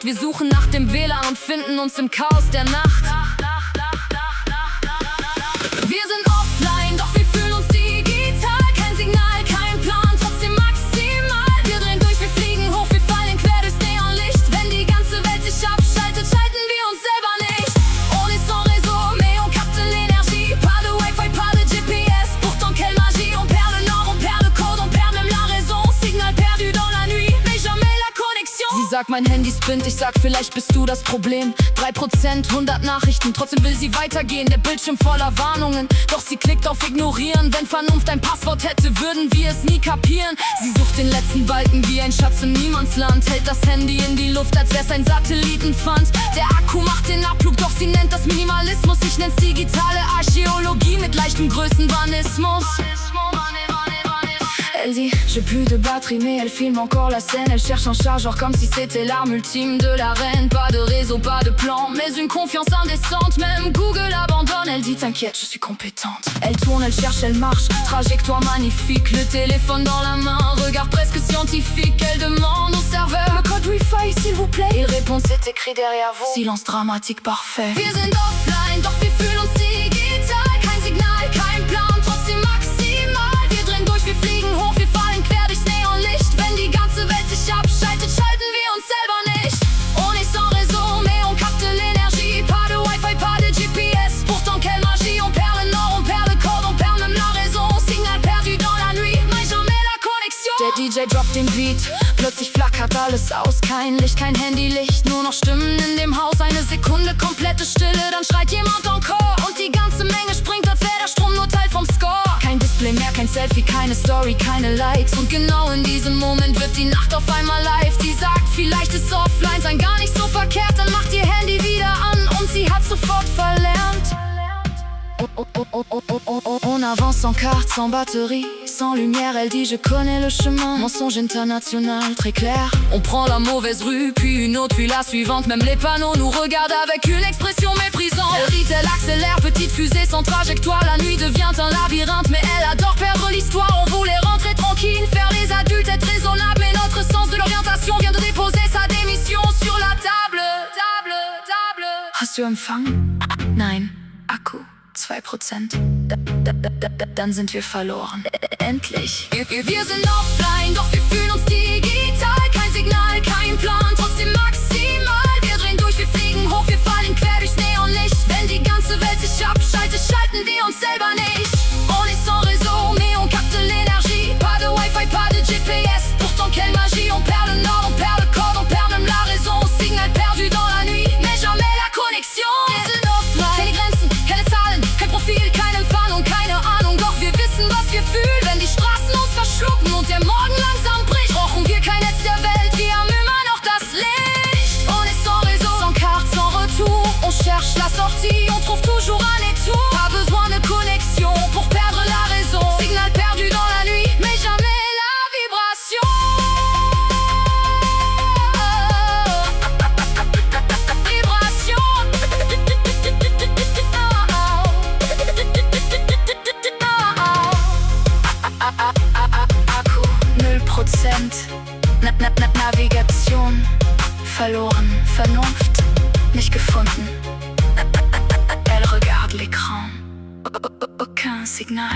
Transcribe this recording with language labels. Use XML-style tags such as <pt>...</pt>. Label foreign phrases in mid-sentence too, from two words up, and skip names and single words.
<de>Wir suchen nach dem WLAN und finden uns im Chaos der Nacht. Wir sind offline, doch wir fühlen uns digital. Kein Signal, kein Plan, trotzdem maximal. Wir drehen durch, wir fliegen hoch, wir fallen quer durchs Neonlicht. Wenn die ganze Welt sich abschaltet, schalten wir uns selber nicht.</de> <fr>On est sans réseau, mais on capte l'énergie. Pas de Wi-Fi, pas de GPS, pourtant quelle magie. On perd le nord, on perd le code, on perd même la raison. Signal perdu dans la nuit, mais jamais la connexion.</fr> <de>Sie sagt, mein Handy spinnt, ich sag, vielleicht bist du das Problem. 3%, 100 Nachrichten, trotzdem will sie weitergehen. Der Bildschirm voller Warnungen, doch sie klickt auf Ignorieren. Wenn Vernunft ein Passwort hätte, würden wir es nie kapieren. Sie sucht den letzten Balken wie ein Schatz im Niemandsland. Hält das Handy in die Luft, als wär's ein Satellitenpfand. Der Akku macht den Abflug, doch sie nennt das Minimalismus. Ich nenn's digitale Archäologie mit leichtem Größenwanismus.</de> <fr>dit j'ai plus de batterie mais elle filme encore la scène. Elle cherche un chargeur comme si c'était l'arme ultime de la reine. Pas de réseau, pas de plan, mais une confiance indécente. Même Google abandonne, elle dit t'inquiète je suis compétente. Elle tourne, elle cherche, elle marche, trajectoire magnifique. Le téléphone dans la main, regard presque scientifique. Elle demande au serveur le code Wi-Fi s'il vous plaît. Il répond c'est écrit derrière vous. Silence dramatique parfait.</fr> <de>Wir sind offline, doch wir fühlen uns digital. Kein Signal, kein Plan, trotzdem maximal. Wir drehen durch, wir fliegen hoch, wir fallen quer durchs Neonlicht. Wenn die ganze Welt sich abschaltet, schalten wir uns selber nicht.</de> <fr>On est sans réseau, mais on capte l'énergie. Pas de Wi-Fi, pas de GPS, pourtant quelle magie. On perd le nord, on perd le code, on perd même la raison. Signal perdu dans la nuit, mais jamais la connexion.</fr> <de>Der DJ droppt den Beat, plötzlich flackert alles aus. Kein Licht, kein Handylicht, nur noch Stimmen in dem Haus. Eine Sekunde komplette Stille, dann schreit jemand encore. Und die ganze Menge springt, als wäre der Strom nur Teil vom Score. Kein Display mehr, kein Selfie, keine Story, keine Likes. Und genau in diesem Moment wird die Nacht auf einmal live. Sie sagt, vielleicht ist offline sein gar nicht so verkehrt. Dann macht ihr Handy wieder an und sie hat sofort verlernt.</de> <fr>On avance sans carte, sans batterie, sans lumière. Elle dit je connais le chemin, mensonge international très clair. On prend la mauvaise rue, puis une autre, puis la suivante. Même les panneaux nous regardent avec une expression méprisante. Elle rit, elle accélère, petite fusée sans trajectoire. La nuit devient un labyrinthe, mais elle adore perdre l'histoire. On voulait rentrer tranquille, faire les adultes, être raisonnable. Mais notre sens de l'orientation vient de déposer sa démission sur la table.</fr> <de>Hast du Empfang? Nein. Akku 2%. Dann sind wir verloren. Endlich. Wir sind offline, doch wir fühlen uns digital. Kein Signal, kein Plan, trotzdem maximal. Wir drehen durch, wir fliegen hoch, wir fallen quer durchs Neonlicht. Wenn die ganze Welt sich abschaltet, schalten wir uns selber nicht. On est sans réseau, mais on capte l'énergie. Pas de Wi-Fi, pas de GPS, pourtant quelle magie. On perd le nord, on perd le code, on perd même la raison. Signal perdu dans la nuit, mais jamais la connexion. Wir sind offline, keine Grenzen, keine Zahlen, kein Profil, keine Entfernung, keine Ahnung. Doch wir wissen, was wir fühlen, wenn die Straßen uns verschlucken und der Morgen langsam bricht. Brauchen wir kein Netz der Welt, wir haben immer noch das Licht. On est sans réseau, sans carte, sans retour. On cherche la sortie, on trouve toujours un détour. Pas besoin de connexion pour perdre la raison. Signal perdu dans la nuit, mais jamais la vibration. Akku 0%. Navigation verloren, Vernunft nicht gefunden.</de> <fr>Elle regarde l'écran, aucun signal.</fr>